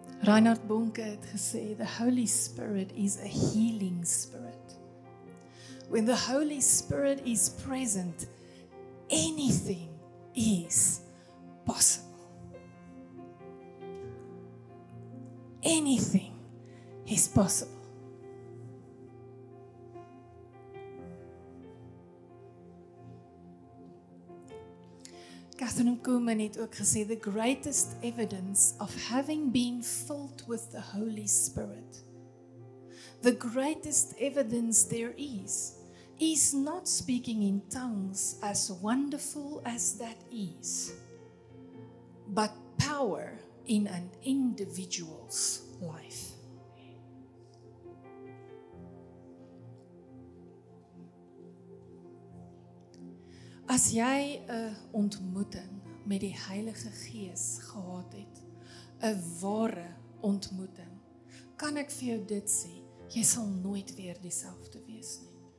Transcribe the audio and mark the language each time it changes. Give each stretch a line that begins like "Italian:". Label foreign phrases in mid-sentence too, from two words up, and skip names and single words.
Afrikaans: Reinhard Bonke het gesê,
English: the Holy Spirit is a healing spirit. When the Holy Spirit is present, anything is possible. Anything is possible. Catherine Kuhlman het ook gesê, the greatest evidence of having been filled with the Holy Spirit, the greatest evidence there is not speaking in tongues, as wonderful as that is, but power in an individual's life.
Afrikaans: As jy 'n ontmoeting met die Heilige Gees gehad het, 'n ware ontmoeting, kan ek vir jou dit sê, jy sal nooit weer dieselfde wees nie.